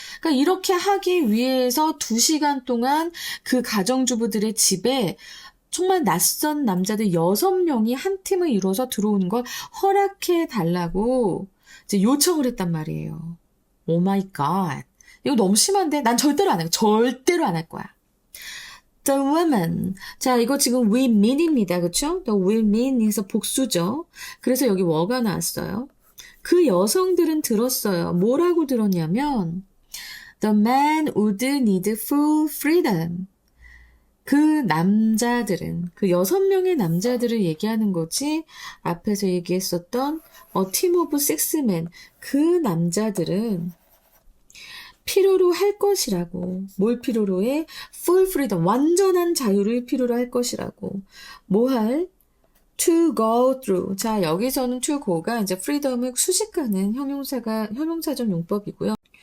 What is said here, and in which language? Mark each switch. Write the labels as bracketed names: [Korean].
[Korean] 그러니까 이렇게 하기 위해서 2시간 동안 그 가정주부들의 집에 정말 낯선 남자들 6명이 한 팀을 이루어서 들어오는 걸 허락해 달라고 이제 요청을 했단 말이에요. 오 마이 갓. 이거 너무 심한데? 난 절대로 안 해. 절대로 안 할 거야. [English] The woman. [Korean] 자, 이거 지금 women입니다. 그쵸? The women에서 복수죠. 그래서 여기 were 나왔어요. 그 여성들은 들었어요. [English] 뭐라고 들었냐면 The man would need full freedom. [Korean] 그 남자들은, 그 6명의 남자들을 얘기하는 거지. [English] 앞에서 얘기했었던 A team of 6men. [Korean] 그 남자들은 필요로 할 것이라고. 뭘 필요로 해? [English] Full freedom. [Korean] 완전한 자유를 필요로 할 것이라고. [English] 뭐 할? To go through. [Korean] 자, 여기서는 to go가 이제 freedom을 수식하는 형용사적 용법이고요.